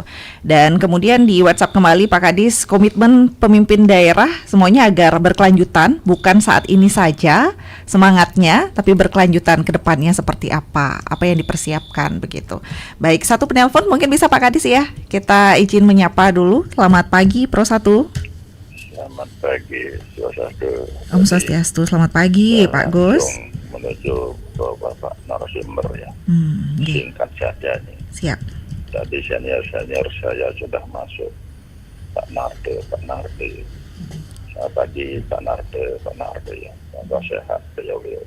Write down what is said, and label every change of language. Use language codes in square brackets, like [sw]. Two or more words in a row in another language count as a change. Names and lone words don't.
[id] Dan kemudian di WhatsApp kembali Pak Kadis, komitmen pemimpin daerah semuanya agar berkelanjutan, bukan saat ini saja semangatnya, tapi berkelanjutan ke depannya seperti apa yang dipersiapkan begitu. Baik, satu penelpon mungkin bisa Pak Kadis ya. Kita izin menyapa dulu. Selamat pagi Pro 1. Selamat pagi Pro 1. [sa] Om Swastiastu. [id] Selamat pagi Pak Gus. Menuju ke Bapak narasumber ya. Singkat saja nih. Siap. Tadi senior saya sudah masuk. Pak Narde. Selamat pagi Pak Narde ya. Semoga sehat beliau.